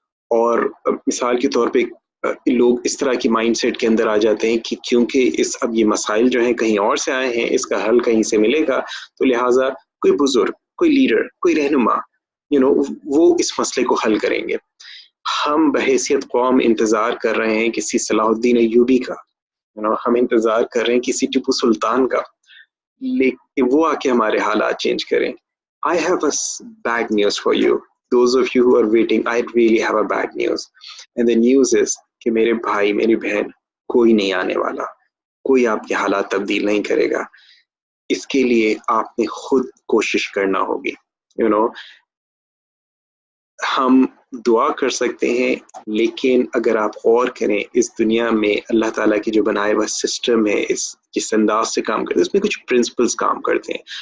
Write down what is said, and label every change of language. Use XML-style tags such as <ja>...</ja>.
<hi>और मिसाल के तौर पे लोग इस तरह की माइंडसेट के अंदर आ जाते हैं कि क्योंकि अब ये मसाइल जो हैं कहीं और से आए हैं, इसका हल कहीं से मिलेगा, तो लिहाजा कोई बुजुर्ग, कोई लीडर, कोई रहनुमा वो इस मसले को हल करेंगे. हम बहैसियत कौम इंतज़ार कर रहे हैं किसी सलाहुद्दीन अय्यूबी का, हम इंतज़ार कर रहे हैं किसी टीपू सुल्तान का, लेकिन वो आके हमारे हालात चेंज करें.</hi> <en>I have a bad news for you. Those of you who are waiting, I really have a bad news. And the news is</en> <hi>कि मेरे भाई, मेरी बहन, कोई नहीं आने वाला, कोई आपके हालात तब्दील नहीं करेगा. इसके लिए आपने खुद कोशिश करना होगी. हम दुआ कर सकते हैं, लेकिन अगर आप गौर करें इस दुनिया में अल्लाह ताला की जो बनाया हुआ सिस्टम है, जिस अंदाज से काम करते हैं, उसमें कुछ प्रिंसिपल्स काम करते हैं.</hi>